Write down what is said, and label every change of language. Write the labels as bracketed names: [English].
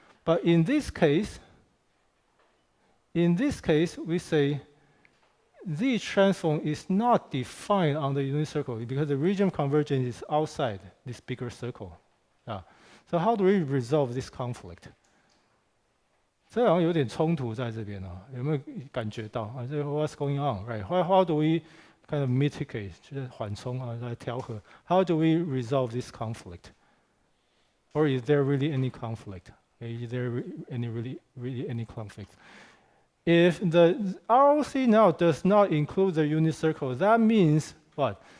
[English] But in this case, we say Z transform is not defined on the unit circle because the region of convergence is outside this bigger circle. So how do we resolve this conflict? [Chinese] 这好像有点冲突在这边啊，有没有感觉到啊？这 [English] what's going on, right? How do we kind of mitigate [Chinese] 就是缓冲啊，来调和 [English] ？How do we resolve this conflict? Or is there really any conflict? Is there really any conflict? If the ROC now does not include the unit circle, that means what?